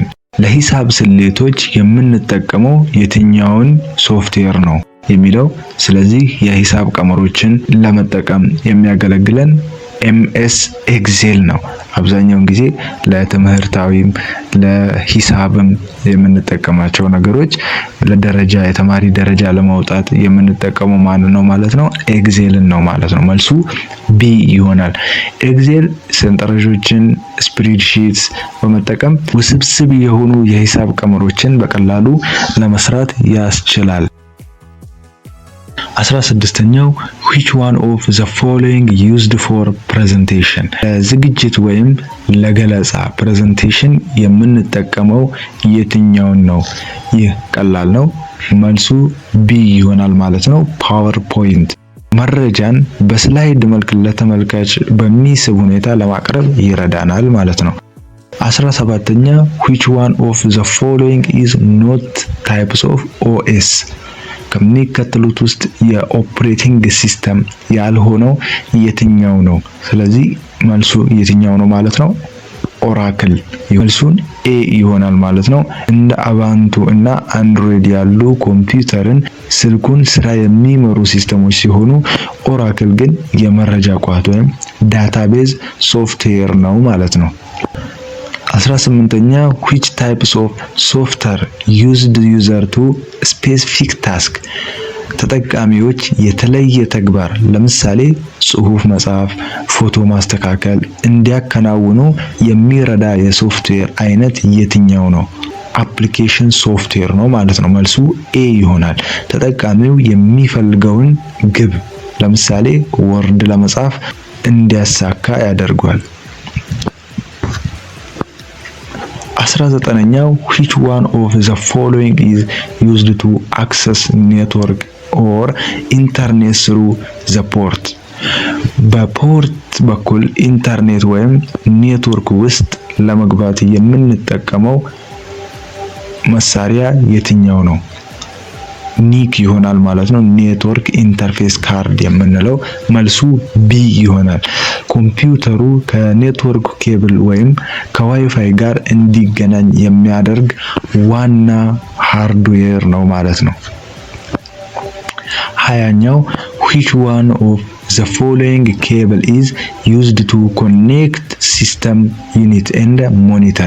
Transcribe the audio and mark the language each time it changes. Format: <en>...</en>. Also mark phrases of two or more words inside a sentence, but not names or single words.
<am>ለሂሳብ ስሌቶች የምንጠቀመው የትኛውን ሶፍትዌር ነው የሚለው። ስለዚህ የሂሳብ ቀመሮችን ለመጠቀም የሚያገለግለን ኤምኤስ ኤክሴል ነው። አብዛኛውን ጊዜ ለትምህርታዊም ለሂሳብም የምንጠቀማቸው ነገሮች ለደረጃ የተማሪ ደረጃ ለማውጣት የምንጠቀመው ማን ነው ማለት ነው? ኤክሴልን ነው ማለት ነው። መልሱ ቢ ይሆናል። ኤክሴል ሰንጠረዦችን ስፕሬድሺትስ በመጠቀም ውስብስብ የሆኑ የሂሳብ ቀመሮችን በቀላሉ ለመስራት ያስችላል። 16ኛው</am> <en>which one of the following used for presentation?</en> <am>ለዝግጅት ወይም ለገለጻ ፕሬዘንቴሽን የምንጠቀመው የትኛውን ነው? ይህ ቀላል ነው። መልሱ ቢ ይሆናል ማለት ነው። ፓወርፖይንት መረጃን በስላይድ መልክ ለተመልካች በሚስብ ሁኔታ ለማቅረብ ይረዳናል ማለት ነው። 17ኛ</am> <en>which one of the following is not types of OS?</en> <am>ከሚከተሉት ውስጥ የኦፕሬቲንግ ሲስተም ያልሆነው የትኛው ነው? ስለዚህ መልሱ የትኛው ነው ማለት ነው? ኦራክል። መልሱን ኤ ይሆናል ማለት ነው። እንደ አባንቱ እና አንድሮይድ ያሉ ኮምፒውተርን፣ ስልኩን ስራ የሚመሩ ሲስተሞች ሲሆኑ ኦራክል ግን የመረጃ ቋት ወይም</am> <en>database software</en> <am>ነው ማለት ነው። 18ኛ</am> <en>which types of software used user to specific task?</en> <am>ተጠቃሚዎች የተለየ ተግባር ለምሳሌ ጽሁፍ መጻፍ፣ ፎቶ ማስተካከል እንዲያከናውኑ የሚረዳ የሶፍትዌር አይነት የትኛው ነው?</am> <en>application software</en> <am>ነው ማለት ነው። መልሱ ኤ ይሆናል። ተጠቃሚው የሚፈልገውን ግብ ለምሳሌ ወርድ ለመጻፍ እንዲያሳካ ያደርጋል። 19ኛው</am> <en>which one of the following is used to access network or internet through the port?</en> <am>በፖርት በኩል ኢንተርኔት ወይም ኔትወርክ ውስጥ ለመግባት የምንጠቀመው መሳሪያ የትኛው ነው? ኒክ ይሆናል ማለት ነው።</am> <en>network interface card</en> <am>የምንለው መልሱ ቢ ይሆናል። ኮምፒውተሩ ከኔትወርክ ኬብል ወይም ከዋይፋይ ጋር እንዲገናኝ የሚያደርግ ዋና ሃርድዌር ነው ማለት ነው። 20ኛው</am> <en>which one of the following cable is used to connect system unit and monitor?</en>